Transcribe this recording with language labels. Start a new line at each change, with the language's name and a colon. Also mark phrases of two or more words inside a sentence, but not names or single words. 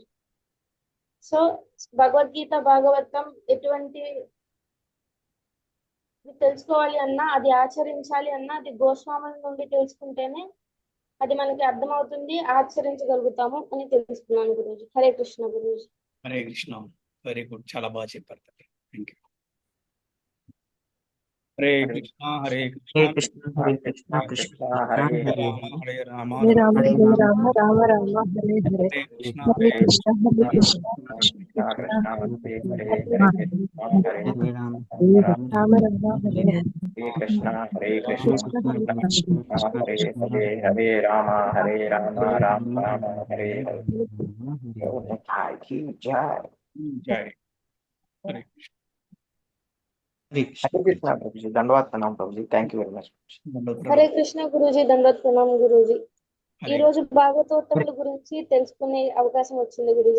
Telugu: సో భగవద్గీత భాగవతం ఎటువంటి తెలుసుకోవాలి అన్నా, అది ఆచరించాలి అన్నా అది గోస్వాముల నుండి తెలుసుకుంటేనే అది మనకి అర్థమవుతుంది, ఆచరించగలుగుతాము అని తెలుసుకున్నాను గురూజీ. హరే కృష్ణ గురూజీ. హరే కృష్ణ.
English: very good,
Telugu: చాలా బాగా చెప్పారు.
English: thank you.
Sanskrit: హరే కృష్ణ హరే హరే కృష్ణ కృష్ణ హరే కృష్ణ కృష్ణ హరే కృష్ణ హరే హరే రామ హరే రామ హరే రామ రామ హరే హరే రామ రామ రామ రామ హరే హరే. హరే కృష్ణ హరే హరే కృష్ణ హరే కృష్ణ కృష్ణ కృష్ణ కృష్ణ హరే హరే హరే హరే. హరే హరే రామ హరే రామ రామ రామ హరే హరే. హరే కృష్ణ హరే రామ కృష్ణ కృష్ణ హరే కృష్ణ కృష్ణ హరే హరే హరే రామ రామ రామ హరే హరే. జై హరే కృష్ణ. హరే
Telugu: హరే కృష్ణ ప్రభుజీ, ధన్యవాద ప్రణాం ప్రభుజీ,
English: thank you very much.
Telugu: హరే కృష్ణ గురూజీ, దండవత్ ప్రణామం గురూజీ. ఈ
Sanskrit: హరే
Telugu: రోజు భాగవతోత్తముల గురించి తెలుసుకునే అవకాశం వచ్చింది గురూజీ.